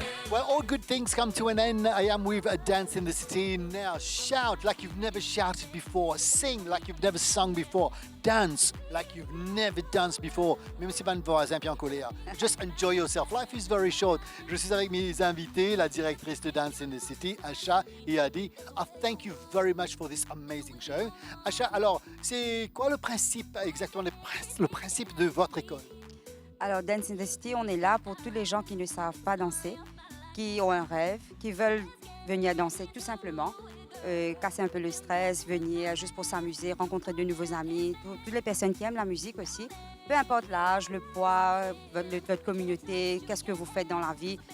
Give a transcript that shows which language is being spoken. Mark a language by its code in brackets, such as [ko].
[en] Well, all good things come to an end. I am with a Dance in the City. Now shout like you've never shouted before. Sing like you've never sung before. Dance like you've never danced before. [fr] Même si pas voisin puis en colère. [en] Just enjoy yourself. Life is very short. [fr] Je suis avec mes invités, la directrice de Dance in the City, Asha et Adi. [en] Thank you very much for this amazing show. [fr] Asha, alors, c'est quoi le principe exactement, le principe de votre école? Alors, Dance in the City, on est là pour tous les gens qui ne savent pas danser, qui ont un rêve, qui veulent venir danser tout simplement, casser un peu le stress, venir juste pour s'amuser, rencontrer de nouveaux amis, toutes les personnes qui aiment la musique aussi, peu importe l'âge, le poids, votre communauté, qu'est-ce que vous faites dans la vie.